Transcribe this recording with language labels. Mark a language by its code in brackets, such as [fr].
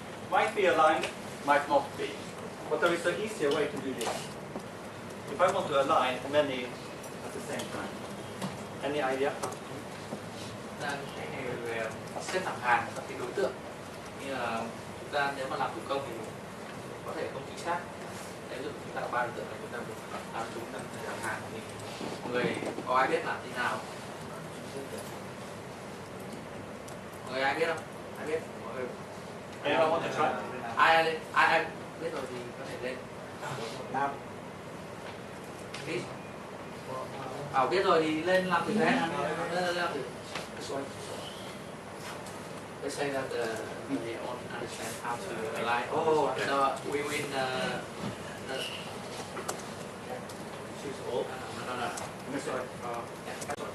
[en] Might be aligned, might not be. But there is an easier way to do this. If I want to align many at the same time. Any idea? [vi] Cái này về xếp thẳng hàng các cái đối tượng. Như là chúng ta nếu mà làm thủ công thì có thể không chính xác. Ví dụ chúng ta có 3 đối tượng này, chúng ta làm chúng ta thẳng hàng thì mọi người có ai biết làm thế nào? Mọi người ai biết không? Ai biết? Mọi người [en] Anyone want to try? [vi] ai biết rồi thì có thể lên. Làm. Biết. Biết rồi thì lên làm thử thế. Làm thử. [en] Let's say that they don't understand how to align. Oh, okay. So we win. Choose all. No. Sorry. Yeah.